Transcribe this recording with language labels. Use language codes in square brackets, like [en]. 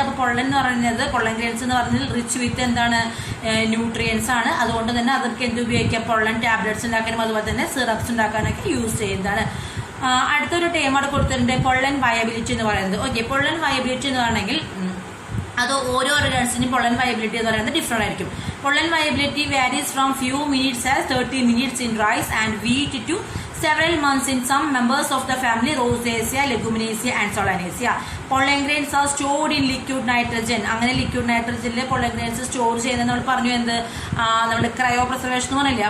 [ml] അപ്പൊ പൊള്ളൻ എന്ന് പറയുന്നത്, പൊള്ളൻ ഗ്രെയിൻസ് എന്ന് പറഞ്ഞാൽ റിച്ച് വിത്ത് എന്താണ്, ന്യൂട്രിയൻസ് ആണ്. അതുകൊണ്ട് തന്നെ അതൊക്കെ എന്ത് ഉപയോഗിക്കാം, പൊള്ളൻ ടാബ്ലറ്റ്സ് ഉണ്ടാക്കാനും അതുപോലെ തന്നെ സിറപ്സ് ഉണ്ടാക്കാനൊക്കെ യൂസ് ചെയ്യുന്നതാണ്. അടുത്തൊരു ടേം അവിടെ കൊടുത്തിട്ടുണ്ട്, പൊള്ളൻ വയബിലിറ്റി എന്ന് പറയുന്നത്. ഓക്കെ, പൊള്ളൻ വയബിലിറ്റി എന്ന് പറഞ്ഞെങ്കിൽ അത് ഓരോ ഓർഗാൻസിനും പൊള്ളൻ വയബിലിറ്റി എന്ന് പറയുന്നത് ഡിഫറെന്റ് ആയിരിക്കും. [en] Pollen viability varies from few minutes as 30 minutes in rice and wheat to several months in some members of the family Rosaceae, Leguminosae and Solanaceae. Pollen grains are stored in liquid nitrogen. [ml] അങ്ങനെ liquid നൈട്രജനിൽ pollen grains store ചെയ്യുന്നത് നമ്മൾ പറഞ്ഞു, എന്ത്, നമ്മൾ cryo preservation എന്ന് പറഞ്ഞില്ലേ.